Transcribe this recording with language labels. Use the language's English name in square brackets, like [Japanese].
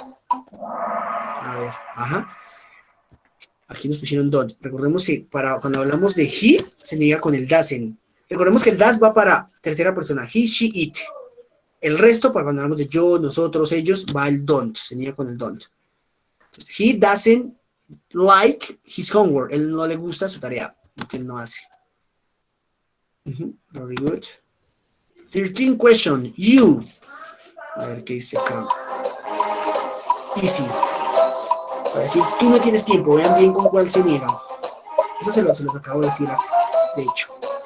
[Spanish] A ver, ajá. Aquí nos pusieron don't. Recordemos que cuando hablamos de he, se niega con el doesn't. Recordemos que el das va para tercera persona, he, she, it. El resto, para cuando hablamos de yo, nosotros, ellos, va el don't, se niega con el don't. [English] Entonces, he doesn't like his homework. [Spanish] Él no le gusta su tarea, lo que él no hace. [English] Very good. 13 question, you. [Spanish] A ver qué dice acá. [English] Easy. [Spanish] Para decir, tú no tienes tiempo, vean bien con cuál se niega. Eso se los acabo de decir, de hecho.